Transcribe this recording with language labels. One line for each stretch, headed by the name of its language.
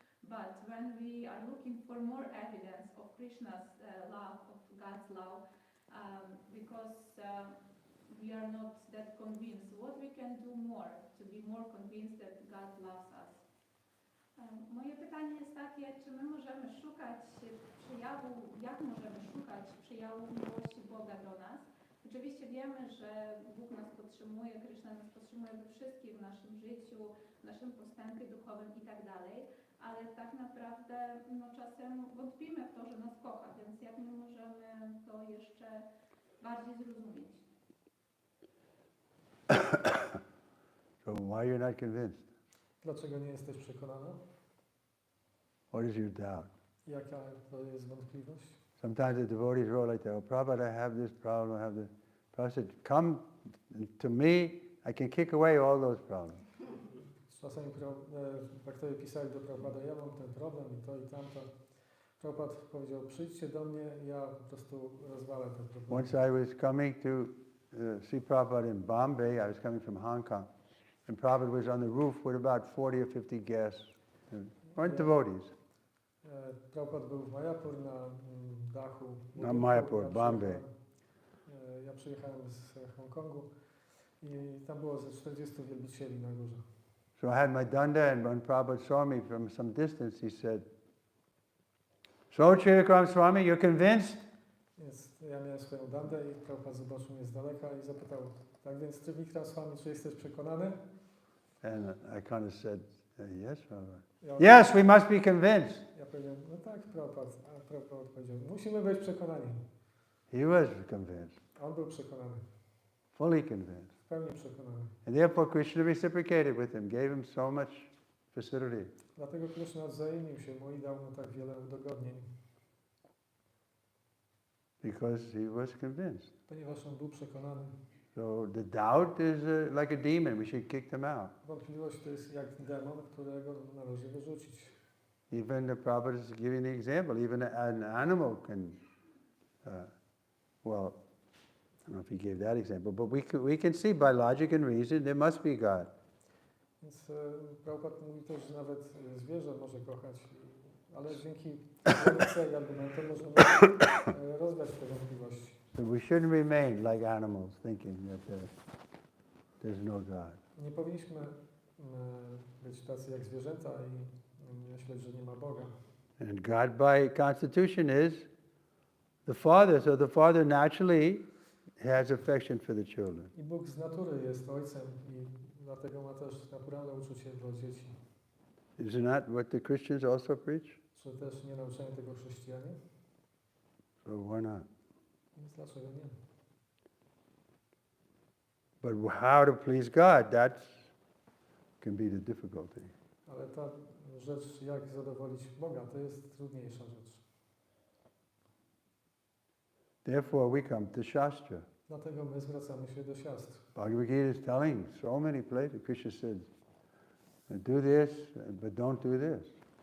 English: But when we are looking for more evidence of Krishna's love, of God's love, because we are not that convinced, what we can do more to be more convinced that God loves us?
Polish: Moje pytanie jest takie, czy my możemy szukać przyjawu, jak możemy szukać przyjawu miłości Boga do nas? Oczywiście wiemy, że Bóg nas podtrzymuje, Krishna nas podtrzymuje we wszystkim w naszym życiu, w naszym postępie duchowym i tak dalej, ale tak naprawdę czasem wątpimy w to, że nas kocha, więc jak my możemy to jeszcze bardziej zrozumieć?
English: So why you're not convinced?
Polish: Dlaczego nie jesteś przekonana?
English: What is your doubt?
Polish: Jaka to jest wątpliwość?
English: Sometimes the devotees wrote like that, oh Prabhupada, I have this problem, I have this. Prabhupada said, come to me, I can kick away all those problems.
Polish: Czasami bakterie pisali do Prabhupada, ja mam ten problem i to i tamto. Prabhupada powiedział, przyjdźcie do mnie, ja po prostu rozwalę ten problem.
English: Once I was coming to see Prabhupada in Bombay, I was coming from Hong Kong, and Prabhupada was on the roof with about 40 or 50 guests. Weren't devotees.
Polish: Prabhupada był w Mayapur na dachu. Na Mayapur, Bombay. Ja przyjechałem z Hongkongu i tam było ze 40 wielbicieli na górze.
English: So I had my danda, and when Prabhupada saw me from some distance, he said, so Chirikram Swami, you're convinced?
Polish: Więc ja miałem swoją dandę i Prabhupada zobaczył mnie z daleka i zapytał, tak więc Ty, Vikram Swami, czy jesteś przekonany?
English: And I kind of said, yes, Prabhupada.
Polish: Ja
English: Yes, we must be convinced.
Polish: Ja powiedziałem, no tak, Prabhupada. A Prabhupada odpowiedział, musimy być przekonani.
English: He was convinced,
Polish: A on był przekonany,
English: fully convinced.
Polish: w pełni przekonany.
English: And therefore Krishna reciprocated with him, gave him so much facility.
Polish: Dlatego Krishna wzajemnił się mu i dał mu tak wiele udogodnień.
English: Because he was convinced.
Polish: Ponieważ on był przekonany.
English: So the doubt is like a demon. We should kick them out.
Polish: Wątpliwość to jest jak demon, którego należy wyrzucić.
English: Even the Prabhupada is giving the example. Even an animal can, well, I don't know if he gave that example, but we can see by logic and reason there must be God.
Polish: Więc Prabhupada mówi też, że nawet zwierzę może kochać, ale dzięki logice i argumentom możemy rozwiać te wątpliwości.
English: So we shouldn't remain like animals thinking that there's no God.
Polish: Nie powinniśmy być tacy jak zwierzęta i myśleć, że nie ma Boga.
English: And God by constitution is the Father, so the Father naturally has affection for the children.
Polish: I Bóg z natury jest Ojcem i dlatego ma też naturalne uczucie do dzieci.
English: Isn't that what the Christians also preach?
Polish: Czy też nie nauczają tego chrześcijanie?
English: So why not?
Polish: Więc dlaczego nie?
English: But how to please God, that can be the difficulty.
Polish: Ale ta rzecz, jak zadowolić Boga, to jest trudniejsza rzecz.
English: Therefore we come to Shastra.
Polish: Dlatego my zwracamy się do siastr.
English: Bhagavad Gita is telling so many places, Krishna said, do this, but don't do this.